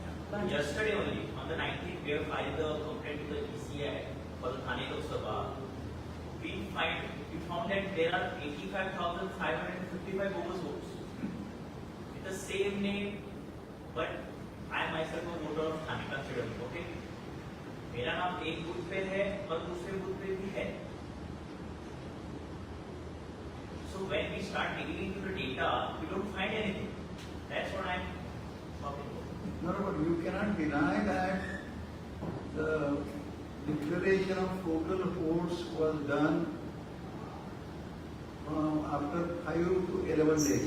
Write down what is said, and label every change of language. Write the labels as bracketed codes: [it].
[en] But yesterday only, on the 19th, we have filed the complaint to the ECI for the Thane Lok Sabha. We found that there are 85,555 bogus votes with the same name, but I myself a voter of Thane, consider me, okay? [hi] मेरा नाम एक booth पे है और दूसरे booth पे भी है. [en] So when we start digging into the data, we don't find anything. That's what I'm talking about. No, but you cannot deny that the declaration of total votes was done after 5 to 11 days.